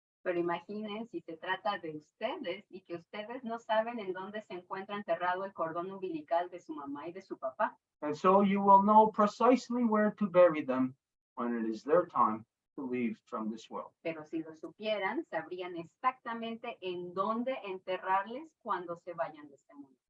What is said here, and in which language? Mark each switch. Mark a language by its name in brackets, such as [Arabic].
[Spanish] Pero imaginen si se trata de ustedes y que ustedes no saben en dónde se encuentra enterrado el cordón umbilical de su mamá y de su papá. [English] And so you will know precisely where to bury them when it is their time to leave from this world. [Spanish] Pero si lo supieran, sabrían exactamente en dónde enterrarles cuando se vayan de este mundo.